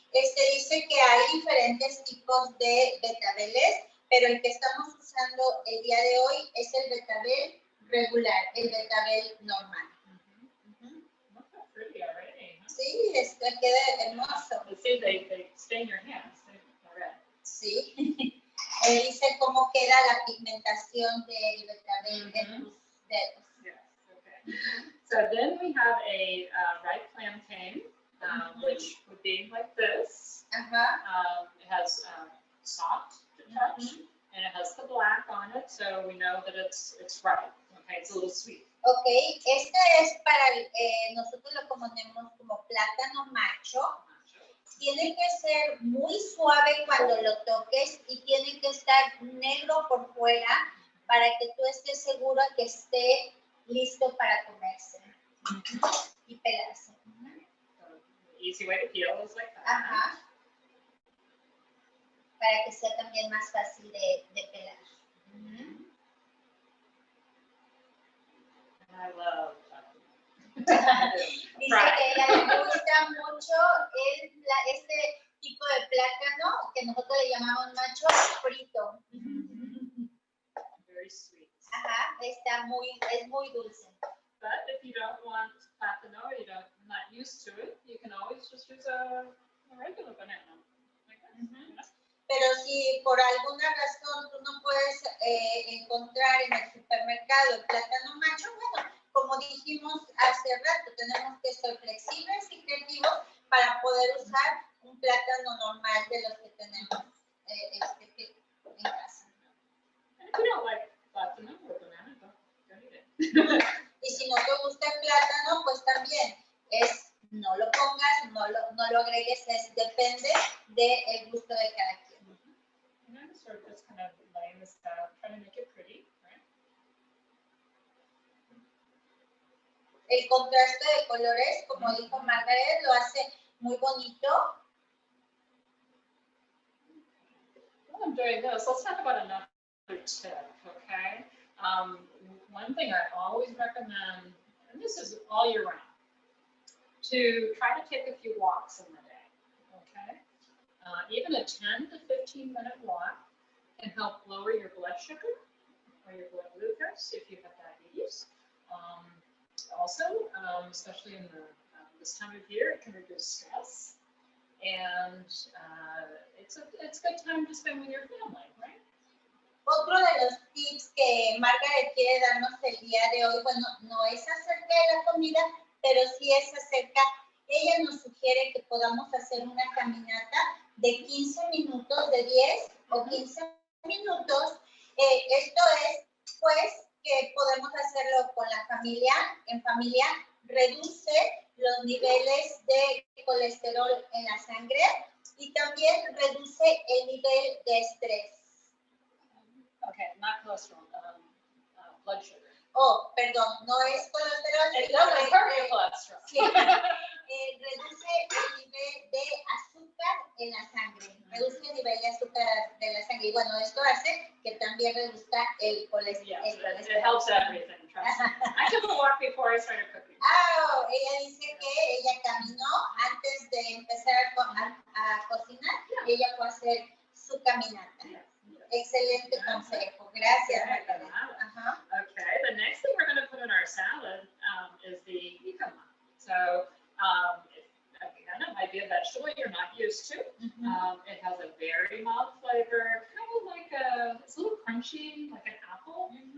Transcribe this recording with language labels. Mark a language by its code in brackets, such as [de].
[es] Dice que hay diferentes tipos de betabeles, pero el que estamos usando el día de hoy es el betabel regular, el betabel normal. [en] Look how pretty already. Huh? [es] Sí, queda hermoso. [en] See, they stain your hands. They're red. [es] Sí. Dice cómo queda la pigmentación del betabel de tus dedos. [en] Yes, okay. So then we have a ripe plantain, which would be like this. It has soft to touch, and it has the black on it, so we know that it's ripe. Okay, it's a little sweet. [es] Okay, este es para, nosotros lo conocemos como plátano macho. Tiene que ser muy suave cuando lo toques y tiene que estar negro por fuera para que tú estés seguro que esté listo para comerse y pelarse. [en] The easy way to peel is like that. [es] Para que sea también más fácil de pelar. [en] I love [es] Dice que a ella le gusta mucho este tipo de plátano que nosotros le llamamos macho frito. [en] Very sweet. [es] Es muy dulce. [en] But if you don't want plátano, you're not used to it, you can always just use a regular banana. Like that. [es] Pero si por alguna razón tú no puedes encontrar en el supermercado el plátano macho, bueno, como dijimos hace rato, tenemos que ser flexibles y creativos para poder usar un plátano normal de los que tenemos en casa. [en] And if you don't like plátano or banana, don't eat it. [es] Y si no te gusta el plátano, pues también no lo pongas, no lo agregues, depende del gusto de cada quien. [en] And I'm sort of just kind of laying this out, trying to make it pretty, right? [es] El contraste de colores, como dijo Margaret, lo hace muy bonito. [en] While I'm doing this, let's talk about another tip, okay? One thing I always recommend, and this is all year round, to try to take a few walks in the day, okay? Even a 10 to 15 minute walk can help lower your blood sugar or your blood glucose if you have diabetes. Also, especially in this time of year, it can reduce stress, and it's a good time to spend with your family, right? [es] Otro de los tips que Margaret quiere darnos el día de hoy, bueno, no es acerca de la comida, pero sí es acerca ella nos sugiere que podamos hacer una caminata de 15 minutos, de 10 o 15 minutos. Esto es, pues, que podemos hacerlo con la familia, en familia, reduce los niveles de colesterol en la sangre y también reduce el nivel de estrés. [en] Okay, not cholesterol, blood sugar. [es] Oh, perdón, no es colesterol. [en] It doesn't hurt your cholesterol. [es] Sí, reduce el nivel de azúcar en la sangre. Reduce el nivel de azúcar de la sangre. Y bueno, esto hace que también reduzca el colesterol. [en] Yes, it helps everything, trust me. I took a walk before I started cooking. [es] Ah, ella dice que ella caminó antes de empezar a cocinar. Ella fue a hacer su caminata. Excelente consejo. Gracias, Margarita. [en] Okay, the next thing we're going to put in our salad is the jicama. So, again, it might be a vegetable you're not used to. It has a very mild flavor, kind of like it's a little crunchy, like an apple.